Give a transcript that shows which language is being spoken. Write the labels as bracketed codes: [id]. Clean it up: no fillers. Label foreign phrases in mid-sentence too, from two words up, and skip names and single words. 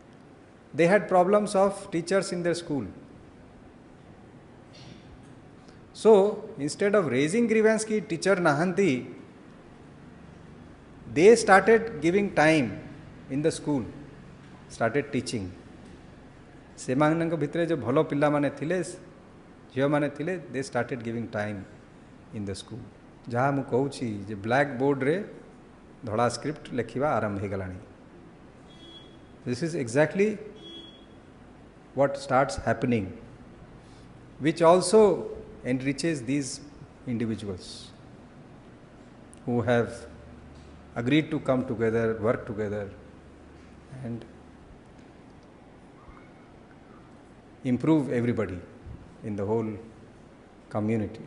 [en] They had problems of teachers in their school. So instead of raising grievance [or] ki teacher nahanti, [en] they started giving time in the school, started teaching. [or] ସେମାନଙ୍କ ଭିତରେ जो ଭଲ ପିଲାମାନେ ଥିଲେ ଝିଅମାନେ ଥିଲେ [en] they started giving time in the school. [or] ଯାହା ମୁଁ କହୁଛି ଯେ ବ୍ଲାକ୍ ବୋର୍ଡ଼ରେ ଧଳା ସ୍କ୍ରିପ୍ଟ ଲେଖିବା ଆରମ୍ଭ ହେଇଗଲାଣି. [en] This is exactly what starts happening, which also enriches these individuals who have agreed to come together, work together and improve everybody in the whole community.